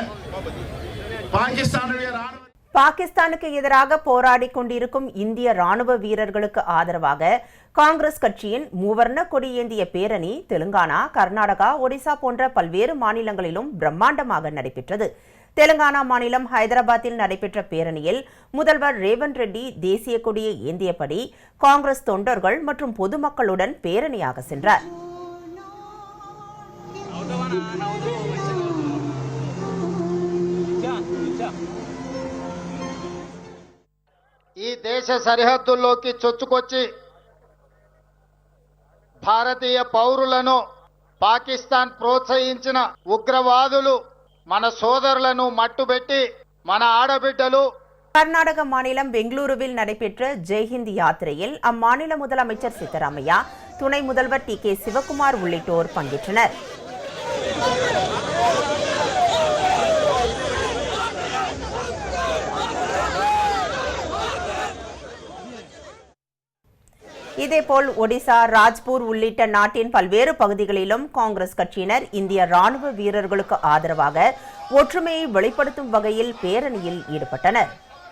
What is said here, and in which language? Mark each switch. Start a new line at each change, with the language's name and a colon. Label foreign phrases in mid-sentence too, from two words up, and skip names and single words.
Tamil: பாகிஸ்தானுக்கு எதிராக போராடி கொண்டிருக்கும் இந்திய ராணுவ வீரர்களுக்கு ஆதரவாக காங்கிரஸ் கட்சியின் மூவர்ண கொடி ஏந்திய பேரணி தெலுங்கானா, கர்நாடகா, ஒடிசா போன்ற பல்வேறு மாநிலங்களிலும் பிரம்மாண்டமாக நடைபெற்றது. தெலுங்கானா மாநிலம் ஹைதராபாத்தில் நடைபெற்ற பேரணியில் முதல்வர் ரேவந்த் ரெட்டி தேசிய கொடியை ஏந்தியபடி காங்கிரஸ் தொண்டர்கள் மற்றும் பொதுமக்களுடன் பேரணியாக சென்றார்.
Telugu: ఈ దేశ సరిహద్దుల్లోకి చొచ్చుకొచ్చి భారతీయ పౌరులను పాకిస్తాన్ ప్రోత్సహించిన ఉగ్రవాదులు మన సోదరులను మట్టుబెట్టి మన ఆడబిడ్డలు.
Tamil: கர்நாடக மாநிலம் பெங்களூருவில் நடைபெற்ற ஜெய்ஹிந்த் யாத்திரையில் அம்மாநில முதலமைச்சர் சித்தராமையா, துணை முதல்வர் TK சிவக்குமார் உள்ளிட்டோர் பங்கேற்றனர். இதேபோல் ஒடிசா, ராஜ்பூர் உள்ளிட்ட நாட்டின் பல்வேறு பகுதிகளிலும் காங்கிரஸ் கட்சியினர் இந்திய ராணுவ வீரர்களுக்கு ஆதரவாக ஒற்றுமையை வெளிப்படுத்தும் வகையில் பேரணியில் ஈடுபட்டனர்.